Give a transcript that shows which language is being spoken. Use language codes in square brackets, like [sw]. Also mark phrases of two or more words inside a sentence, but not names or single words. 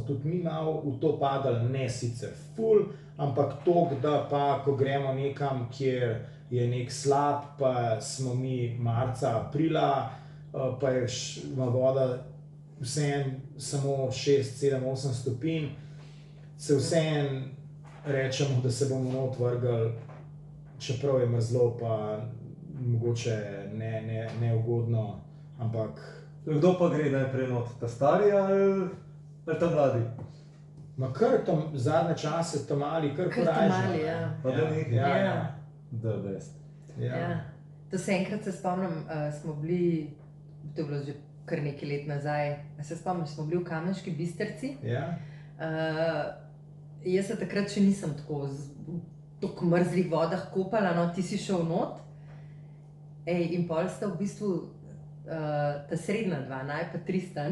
[sl] tudi mi malo v to padali, ne sicer ful, ampak toliko, da pa, ko gremo nekam, kjer je nek slab, pa smo mi marca, aprila, pa je voda vseeno samo 6, 7, 8 stopinj, se vseeno rečemo, da se bomo not vrgli, čeprav je mrzlo, pa mogoče neugodno, ampak... Kdo pa gre najprej not? Ta stari ali ta mladi? Ma kar tam zadnje čase, ta mali, kar korajžno. Kar ta mali, Pa da nekaj? Ja. [en] The best. [sl] To se enkrat spomnim, smo bili, to je bilo že kar nekaj let nazaj, se spomniš, smo bili v Kamniški Bistrici. Ja. Jaz se takrat še nisem tako v mrzlih vodah kopala, no, ti si šel not. In pol sta v bistvu ta srednja dva, naj pa Tristan.